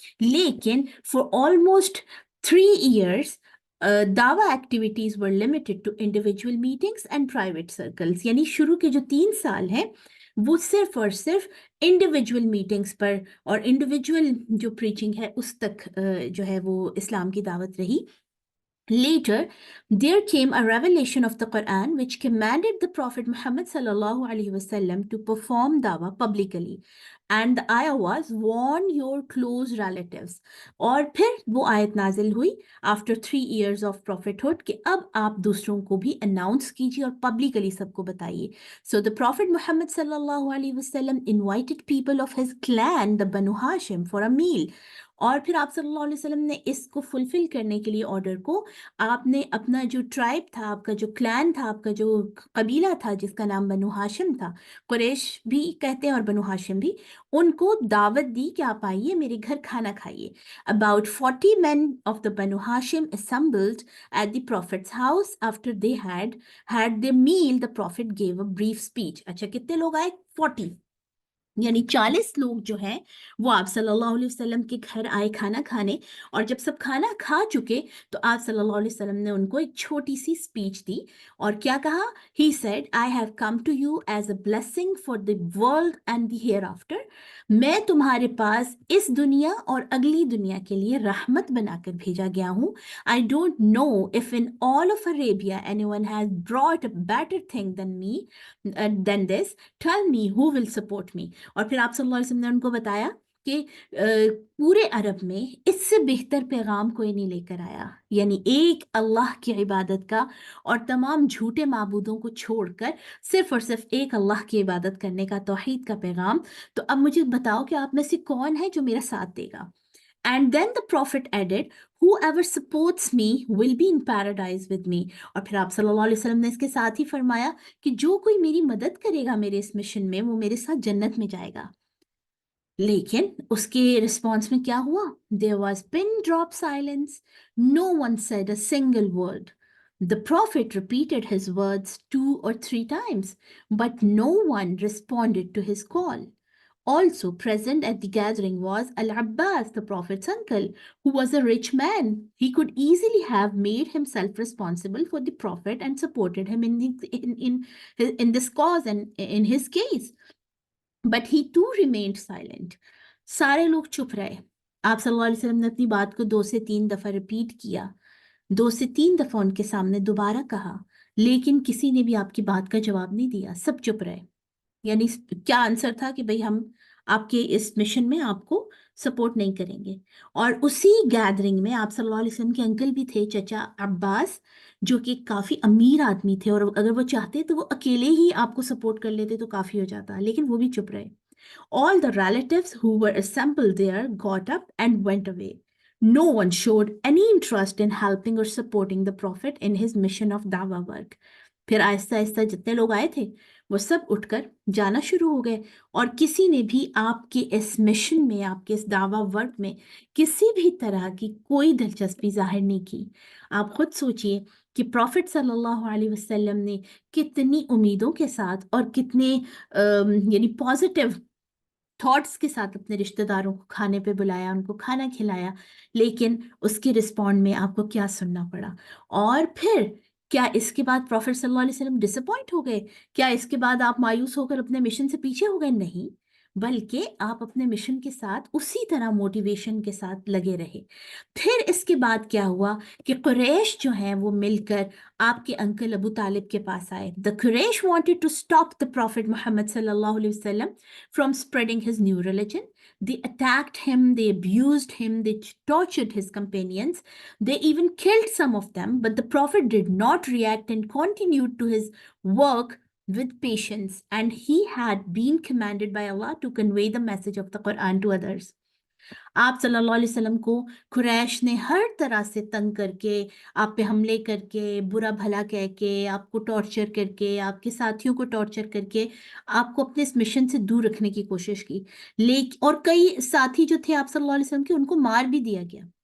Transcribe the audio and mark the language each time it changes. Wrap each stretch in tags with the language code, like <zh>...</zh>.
<hi>लेकिन</hi> <en>For almost 3 years दावा activities were limited to individual meetings and private circles.</en> <hi>यानी शुरू के जो 3 साल हैं वो सिर्फ और सिर्फ इंडिविजुअल मीटिंग्स पर और इंडिविजुअल जो प्रीचिंग है उस तक जो है वो इस्लाम की दावत रही।</hi> <en>Later, there came a revelation of the Quran which commanded the Prophet Muhammad sallallahu alaihi wasallam to perform dawah publicly, and the ayah was warn your close relatives.</en> <hi>और फिर वो आयत नाजिल हुई</hi> <en>after 3 years of prophethood</en> <hi>कि अब आप दूसरों को भी अनाउंस कीजिए और पब्लिकली सबको बताइए।</hi> <en>So the Prophet Muhammad sallallahu alaihi wasallam invited people of his clan, the Banu Hashim, for a meal.</en> <hi>और फिर आप सल्लल्लाहु अलैहि वसल्लम ने इसको फुलफिल करने के लिए ऑर्डर को, आपने अपना जो ट्राइब था, आपका जो क्लैन था, आपका जो कबीला था जिसका नाम बनु हाशिम था, कुरैश भी कहते हैं और बनु हाशिम भी, उनको दावत दी कि आप आइए मेरे घर खाना खाइए।</hi> <en>About 40 men of the Banu Hashim assembled at the Prophet's house. After they had their meal, the Prophet gave a brief speech.</en> <hi>अच्छा, कितने लोग आए? 40, यानी 40 लोग जो हैं वो आप सल्लल्लाहु अलैहि वसल्लम के घर आए खाना खाने। और जब सब खाना खा चुके तो आप सल्लल्लाहु अलैहि वसल्लम ने उनको एक छोटी सी स्पीच दी। और क्या कहा?</hi> <en>He said, I have come to you as a blessing for the world and the hereafter.</en> <hi>मैं तुम्हारे पास इस दुनिया और अगली दुनिया के लिए रहमत बनाकर भेजा गया हूँ।</hi> <en>I don't know if in all of Arabia anyone has brought a better thing than this. Tell me who will support me.</en> <hi>और फिर आप सल्लल्लाहु अलैहि वसल्लम ने उनको बताया कि पूरे अरब में इससे बेहतर पैगाम कोई नहीं लेकर आया, यानी एक अल्लाह की इबादत का और तमाम झूठे माबूदों को छोड़कर सिर्फ और सिर्फ एक अल्लाह की इबादत करने का, तौहीद का पैगाम। तो अब मुझे बताओ कि आप में से कौन है जो मेरा साथ देगा?</hi> <en>And then the prophet added, whoever supports me will be in paradise with me।</en> <hi>और फिर आप सल्लल्लाहु अलैहि वसल्लम ने इसके साथ ही फरमाया कि जो कोई मेरी मदद करेगा मेरे इस मिशन में वो मेरे साथ जन्नत में जाएगा। लेकिन उसके रिस्पॉन्स में क्या हुआ?</hi> <en>There was pin drop silence. No one said a single word. The prophet repeated his words 2 or 3 times, but no one responded to his call. Also present at the gathering was Al Abbas, the Prophet's uncle, who was a rich man. He could easily have made himself responsible for the Prophet and supported him in this cause and in his case. But he too remained silent.</en> <hi>सारे लोग चुप रहे। आप सल्लल्लाहु अलैहि वसल्लम ने अपनी बात को 2 से 3 दफा रिपीट किया, 2 से 3 दफा उनके सामने दोबारा कहा, लेकिन किसी ने भी आपकी बात का जवाब नहीं दिया, सब चुप रहे। यानी क्या आंसर था कि भाई हम आपके इस मिशन में आपको सपोर्ट नहीं करेंगे। और उसी गैदरिंग में आप सल्लल्लाहु अलैहि वसल्लम के अंकल भी थे, चचा अब्बास, जो कि काफ़ी अमीर आदमी थे, और अगर वो चाहते तो वो अकेले ही आपको सपोर्ट कर लेते तो काफ़ी हो जाता, लेकिन वो भी चुप रहे। All the relatives who were assembled there got up and went away. No one showed any interest in helping or supporting the Prophet in his mission of dawah work. फिर आहिस्ता आहिस्ता जितने लोग आए थे वो सब उठकर जाना शुरू हो गए, और किसी ने भी आपके इस मिशन में, आपके इस दावा वर्क में किसी भी तरह की कोई दिलचस्पी जाहिर नहीं की। आप खुद सोचिए कि प्रॉफिट सल्लल्लाहु अलैहि वसल्लम ने कितनी उम्मीदों के साथ और कितने यानी पॉजिटिव थॉट्स के साथ अपने रिश्तेदारों को खाने पे बुलाया, उनको खाना खिलाया, लेकिन उसके रिस्पॉन्ड में आपको क्या सुनना पड़ा? और फिर क्या इसके बाद प्रॉफिट सल्लल्लाहु अलैहि वसल्लम डिसअपॉइंट हो गए? क्या इसके बाद आप मायूस होकर अपने मिशन से पीछे हो गए? नहीं, बल्कि आप अपने मिशन के साथ उसी तरह मोटिवेशन के साथ लगे रहे। फिर इसके बाद क्या हुआ कि कुरैश जो है वो मिलकर आपके अंकल अबू तालिब के पास आए।</hi> <en>The Quraysh wanted to stop the prophet Muhammad सल्लल्लाहु अलैहि वसल्लम from spreading his new religion. They attacked him, they abused him, they tortured his companions, they even killed some of them, but the Prophet did not react and continued to his work with patience. And he had been commanded by Allah to convey the message of the Quran to others.</en> <hi>आप सल्लल्लाहु अलैहि वसल्लम को कुरैश ने हर तरह से तंग करके, आप पे हमले करके, बुरा भला कह के, आपको टॉर्चर करके, आपके साथियों को टॉर्चर करके आपको अपने इस मिशन से दूर रखने की कोशिश की। और कई साथी जो थे आप सल्लल्लाहु अलैहि वसल्लम के, उनको मार भी दिया गया।</hi>